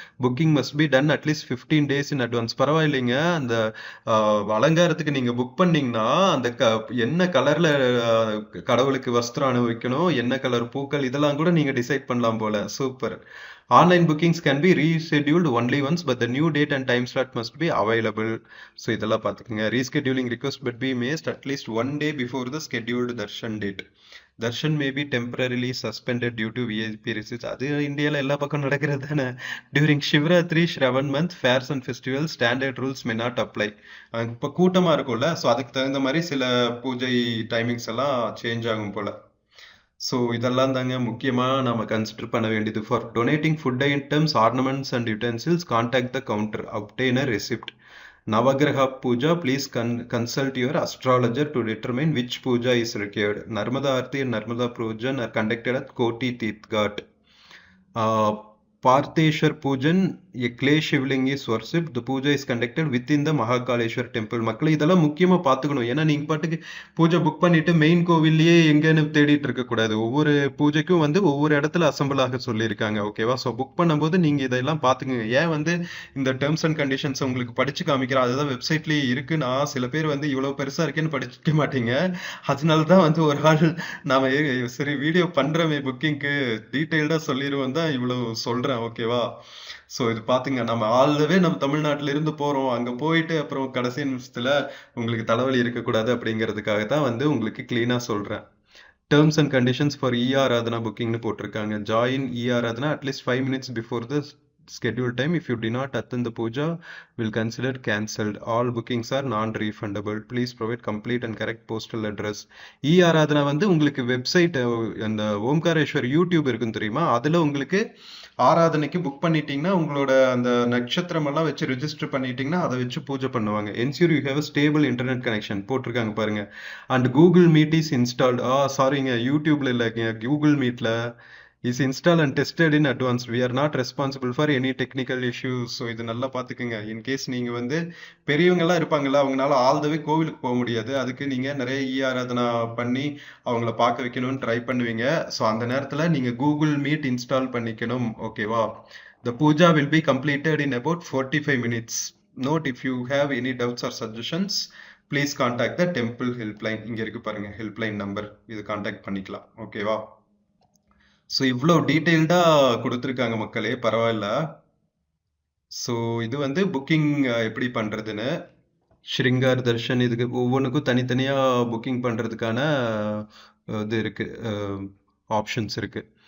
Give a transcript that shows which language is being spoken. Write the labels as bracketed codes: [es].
[en] Booking must be done at least 15 days in advance. [ta] பரவாயில்லைங்க, அந்த அலங்காரத்துக்கு நீங்க புக் பண்ணீங்கன்னா அந்த என்ன கலர்ல கடவுளுக்கு வஸ்திரம் அனுபவிக்கணும், என்ன கலர் பூக்கள், இதெல்லாம் கூட நீங்க டிசைட் பண்ணலாம் போல. Super. [en] Online bookings can be rescheduled only once, but the new date and time slot must be available. [ta] So இதெல்லாம் பார்த்துக்கங்க. [en] Rescheduling request but be made at least 1 day before the scheduled darshan date. Darshan may be temporarily suspended due to VIP receipts. [ta] அது இந்தியால எல்லா பக்கம் நடக்கிறது தானே. [en] During Shivratri, Shravan month, fairs and festivals, standard rules may not apply. [ta] இப்போ கூட்டமா இருக்கும்ல, so அதுக்கு தகுந்த மாதிரி சில பூஜை டைமிங்ஸ் எல்லாம் சேஞ்ச் ஆகும் போல. ஸோ இதெல்லாம் தாங்க முக்கியமாக நம்ம கன்சிடர் பண்ண வேண்டியது. [en] For donating food items, ornaments and utensils, contact the counter, obtain a receipt. Navagraha Puja, please consult your astrologer to determine which puja is required. Narmada Aarti and Narmada Pujan are conducted at Koti Tirthat. Partheshwar Pujan, a clay shivling is worshipped. The puja is conducted within the Mahakaleshwar temple. [ta] மக்களை இதெல்லாம் முக்கியமா பார்த்துக்கணும். ஏன்னா நீங்க பாட்டுக்கு பூஜை book பண்ணிட்டு main கோவில்லயே எங்கன்னு தேடிட்டு இருக்க கூடாது. ஒவ்வொரு பூஜைக்கும் ஒவ்வொரு இடத்துல அசம்பிள் ஆக சொல்லியிருக்காங்க. ஓகேவா? ஸோ புக் பண்ணும்போது நீங்க இதெல்லாம் பார்த்துக்குங்க. ஏன் இந்த டேர்ம்ஸ் அண்ட் கண்டிஷன்ஸ் உங்களுக்கு படிச்சு காமிக்கிறேன். அதுதான் வெப்சைட்லயே இருக்குன்னா சில பேர் இவ்வளவு பெருசா இருக்கேன்னு படிச்சுக்க மாட்டீங்க. அதனாலதான் ஒரு ஆள் நாம சரி வீடியோ பண்றமே புக்கிங்க்கு டீட்டெயில்டா சொல்லிடுவோம் தான் இவ்வளவு சொல்றேன். ஓகேவா? சோ இது பாத்துங்க, நம்ம ஆல்வே நம்ம தமிழ்நாட்டுல இருந்து போறோம், அங்க போயிட்டு அப்புறம் கடைசி நிமிஷத்துல உங்களுக்கு தலைவலி இருக்கக்கூடாது அப்படிங்கிறதுக்காக தான் உங்களுக்கு கிளீனா சொல்றேன். [en] terms and conditions for Aradhana [ta] புக்கிங்னு போட்டிருக்காங்க. [en] Join Aradhana at least 5 minutes before the scheduled time. If you do not attend the puja, will consider cancelled. All bookings are non-refundable. Please provide complete and correct postal address. [ta] Aradhana உங்களுக்கு website, அந்த Omkareshwar YouTube இருக்குன்னு தெரியுமா, அதுல உங்களுக்கு ஆராதனைக்கு book பண்ணிட்டீங்கன்னா உங்களோட அந்த நட்சத்திரம் எல்லாம் வச்சு ரெஜிஸ்டர் பண்ணிட்டீங்கன்னா அதை வச்சு பூஜை பண்ணுவாங்க. [en] ensure you have a stable internet connection [ta] போட்டிருக்காங்க பாருங்க. [en] And Google Meet is installed. [ta] சாரிங்க, யூடியூப்ல இல்லைங்க, கூகுள் மீட்ல [en] is installed and tested in advance. We are not responsible for any technical issues. [ta] So இது நல்லா பார்த்துக்குங்க. இன்கேஸ் நீங்க பெரியவங்கெல்லாம் இருப்பாங்கல்ல, அவங்களால [en] all the way [ta] கோவிலுக்கு போக முடியாது. அதுக்கு நீங்க நிறைய ஆராதனா பண்ணி அவங்கள பார்க்க வைக்கணும்னு ட்ரை பண்ணுவீங்க. ஸோ அந்த நேரத்துல நீங்க கூகுள் மீட் இன்ஸ்டால் பண்ணிக்கணும். ஓகேவா? [en] The puja will be completed in about 45 minutes. Note, if you have any doubts or suggestions, please contact the temple helpline. [ta] இங்க இருக்கு பாருங்க ஹெல்ப்லைன் நம்பர், இது கான்டாக்ட் பண்ணிக்கலாம். ஓகேவா? ஸோ இவ்வளோ டீட்டெயில்டா கொடுத்துருக்காங்க மக்களே, பரவாயில்ல. ஸோ இது புக்கிங் எப்படி பண்றதுன்னு, ஸ்ருங்கார் தர்ஷன், இதுக்கு ஒவ்வொன்றுக்கும் தனித்தனியா புக்கிங் பண்றதுக்கான இது இருக்கு, ஆப்ஷன்ஸ் இருக்கு.